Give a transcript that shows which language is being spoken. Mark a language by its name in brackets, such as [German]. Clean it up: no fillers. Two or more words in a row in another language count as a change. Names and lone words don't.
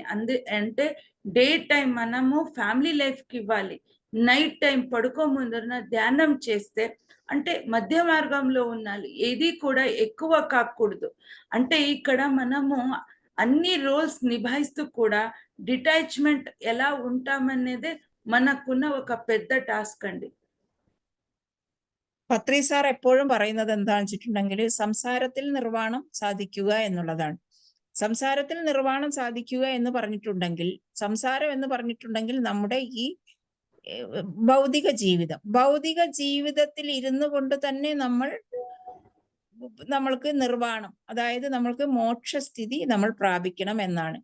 [Telugu] అంటే [English] day time [Telugu] మనము [English] family life [Telugu] కి ఇవ్వాలి, [English] night time [Telugu] పడుకో ముందర ధ్యానం చేస్తే, అంటే మధ్య మార్గంలో ఉండాలి, ఏది కూడా ఎక్కువ కాకూడదు. అంటే ఇక్కడ మనము అన్ని రోల్స్ నిభాయిస్తూ కూడా డిటాచ్మెంట్ ఎలా ఉంటామనేదే మనకున్న ఒక పెద్ద టాస్క్ అండి. [Malayalam] പത്രി സാർ എപ്പോഴും പറയുന്നത് എന്താണെന്ന് വെച്ചിട്ടുണ്ടെങ്കിൽ സംസാരത്തിൽ നിർവ്വാണം സാധിക്കുക എന്നുള്ളതാണ്. സംസാരത്തിൽ നിർവ്വാണം സാധിക്കുക എന്ന് പറഞ്ഞിട്ടുണ്ടെങ്കിൽ, സംസാരം എന്ന് പറഞ്ഞിട്ടുണ്ടെങ്കിൽ നമ്മുടെ ഈ ഭൗതിക ജീവിതത്തിൽ ഇരുന്നു കൊണ്ട് തന്നെ നമ്മൾക്ക് നിർവ്വാണം, അതായത് നമ്മൾക്ക് മോക്ഷസ്ഥിതി നമ്മൾ പ്രാപിക്കണം എന്നാണ്.